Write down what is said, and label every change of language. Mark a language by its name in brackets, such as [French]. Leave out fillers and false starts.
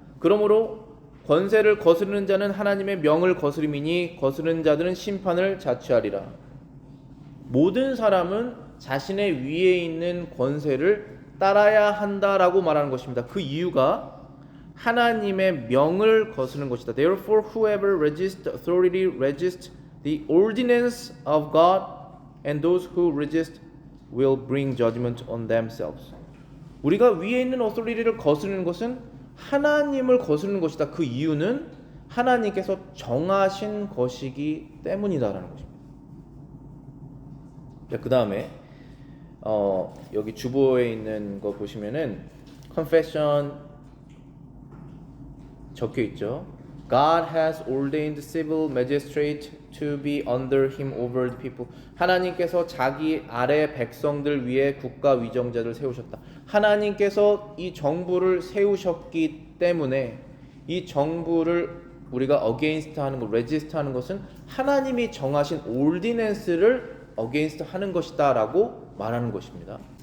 [Korean] 그러므로 권세를 거스르는 자는 하나님의 명을 거스림이니 거스르는 자들은 심판을 자취하리라. 모든 사람은 자신의 위에 있는 권세를 따라야 한다라고 말하는 것입니다. 그 이유가 하나님의 명을 거스르는 것이다. [English] Therefore, whoever resists authority resists the ordinance of God, and those who resist will bring judgment on themselves. [Korean] 우리가 위에 있는 authority를 거스르는 것은 하나님을 거스르는 것이다. 그 이유는 하나님께서 정하신 것이기 때문이다라는 것입니다. 그 다음에 여기 주보에 있는 거 보시면은 confession 적혀 있죠. [English] God has ordained civil magistrate to be under him over the people. [Korean] 하나님께서 자기 아래 백성들 위에 국가 위정자를 세우셨다. 하나님께서 이 정부를 세우셨기 때문에 이 정부를 우리가 against 하는 것, resist 하는 것은 하나님이 정하신 ordinance를 against 하는 것이다 라고 말하는 것입니다.